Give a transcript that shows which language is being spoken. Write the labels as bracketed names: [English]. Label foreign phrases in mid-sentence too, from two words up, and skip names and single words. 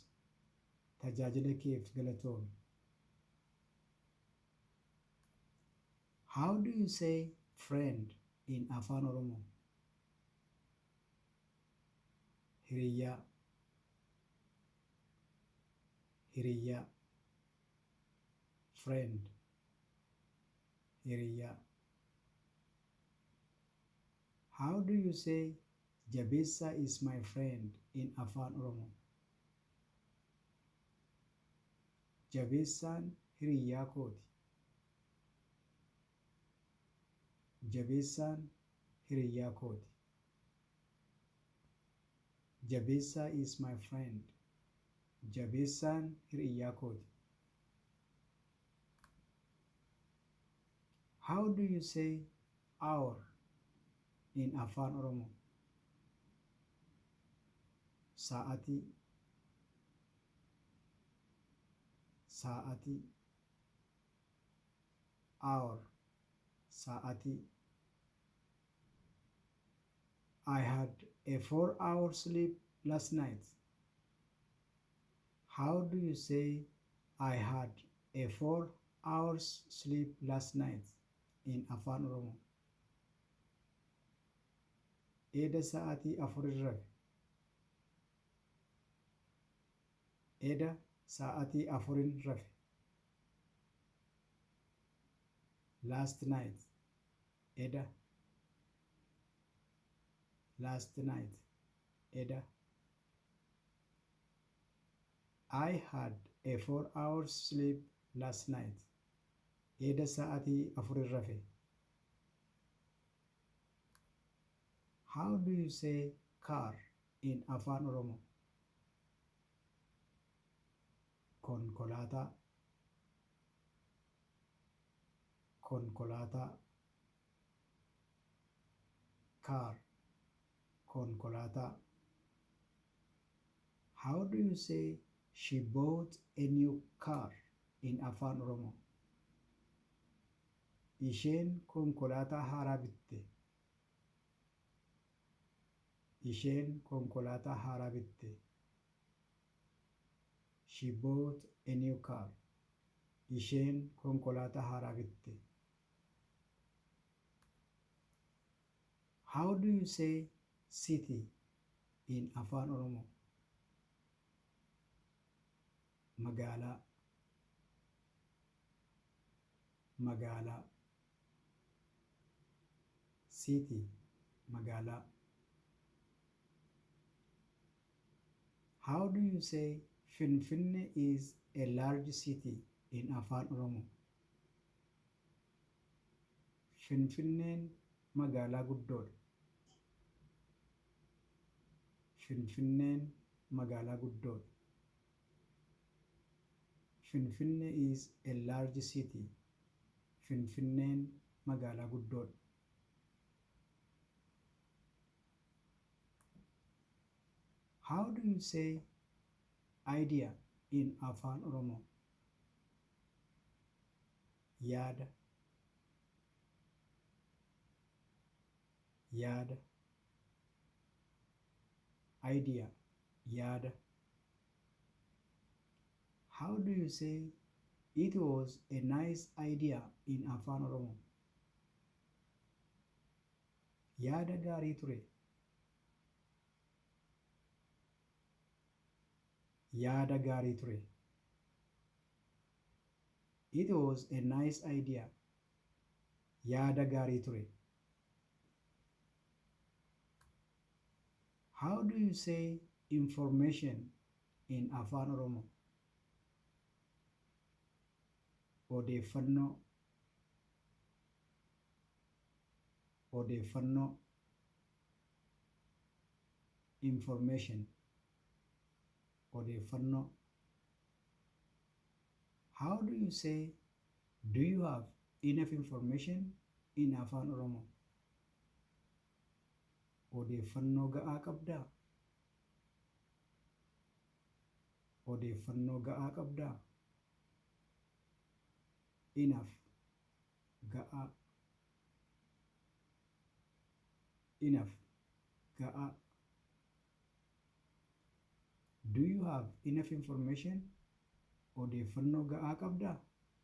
[Oromo] Tajaajila keef galatoomi. [English] How do you say friend in Afan Oromo? [Oromo] Hiriyyaa, hiriyyaa. [English] Friend, hiriyyaa. How do you say Jabessa is my friend in Afan Oromo? [Oromo] Jabessaan hiriyyaa kooti. Jabessaan hiriyyaa kooti. [English] Jabessa is my friend. [Oromo] Jabessaan hiriyyaa kooti. [English] How do you say hour in Afan Oromo? [Oromo] Sa'atii, sa'atii. [English] Hour, sa'atii. I had a 4-hour sleep last night. How do you say I had a 4 hours sleep last night in Afan Oromo? [Oromo] Eeda sa'atii afurin rafe. Eeda sa'atii afurin rafe. [English] Last night. Eeda. Last night. [Oromo] Eeda. [English] I had a 4 hours sleep last night. [Oromo] Eeda sa'atii afurin rafe. [English] How do you say car in Afan Oromo? [Oromo] Konkolaataa, konkolaataa. [English] Car, konkolaataa. How do you say she bought a new car in Afan Oromo? [Oromo] Isheen konkolaataa haaraa bitte. Isheen konkolaataa haaraa bitte. [English] She bought a new car. [Oromo] Isheen konkolaataa haaraa bitte. [English] How do you say city in Afan Oromo? [Oromo] Magala, magala, [English] city, magala. How do you say Finfinne is a large city in Afan Oromo? [Oromo] Finfinneen magaalaa guddoodha. Finfinneen magaalaa guddoodha. [English] Finfinne is a large city. [Oromo] Finfinneen magaalaa guddoodha. [English] How do you say idea in Afan Oromo? [Oromo] Yaada, yaada. [English] Idea, yaada. How do you say it was a nice idea in Afan Oromo? [Oromo] Yaada gaarii ture. Yaada gaarii ture. [English] It was a nice idea. [Oromo] Yaada gaarii ture. [English] How do you say information in Afan Oromo? [Oromo] Odeeffannoo, odeeffannoo. [English] Information, odeeffannoo. How do you say, do you have enough information in Afan Oromo? [Oromo] Odeeffannoo ga'aa qabdaa? Odeeffannoo ga'aa qabdaa? [English] Enough, ga'aa. Enough, ga'aa. Do you have enough information? [Oromo] Odeeffannoo ga'aa qabdaa?